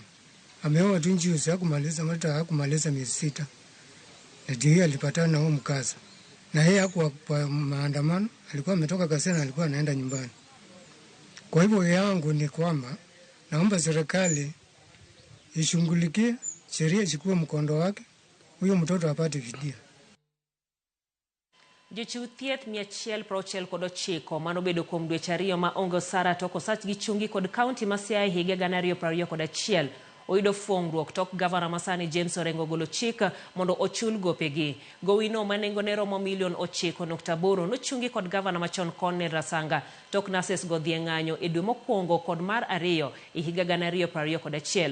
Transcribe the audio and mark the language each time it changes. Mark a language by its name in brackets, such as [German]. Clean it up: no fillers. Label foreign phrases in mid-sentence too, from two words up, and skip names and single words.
[Swahili] Ameoa tu juzi, hakumaliza miezi 6, na ndio alipatana na huo mkaza, na yeye hakuwa kwa maandamano, alikuwa ametoka kazini, alikuwa anaenda nyumbani. Kwa hivyo yangu ni kwamba naomba serikali ishughulikie, sheria ichukue mkondo wake, huyo mtoto apate fidia. [Luo (Kenya and Tanzania)] Jochiw thieth 169 manobedo kuom dweche 2 ma onge osara tok osach gi chungi kod kaunti ma Siaya higa 2021 oyudo fuong'ruok tok gavana masani James Orengo golo chik mondo ochul gopegi. Gowino manengone romo $9.8 nochungi kod gavana machon Cornel Rasanga tok nases godhie ng'anyo e dwe mokwongo kod mar 2 e higa 2021.